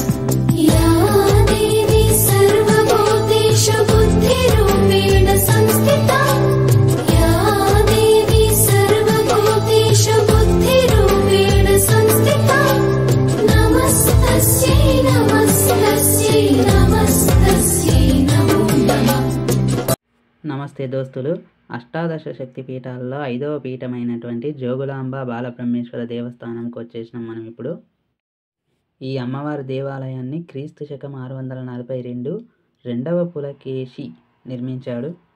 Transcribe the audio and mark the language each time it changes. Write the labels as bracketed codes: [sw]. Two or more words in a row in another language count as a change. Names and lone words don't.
[sa] या देवी सर्वभूतेषु बुद्धिरूपेण संस्थिता, या देवी सर्वभूतेषु बुद्धिरूपेण संस्थिता, नमस्तस्यै नमस्तस्यै नमस्तस्यै नमो नमः। [te] నమస్తే దోస్తులు, అష్టాదశ శక్తి పీఠాల్లో 5వ పీఠమైనటువంటి జోగులాంబ బాలబ్రహ్మేశ్వర దేవస్థానంకి వచ్చేసినాం మనం ఇప్పుడు. ఈ అమ్మవారి దేవాలయాన్ని క్రీస్తు శకం 642 రెండవ పులకేశి నిర్మించాడు.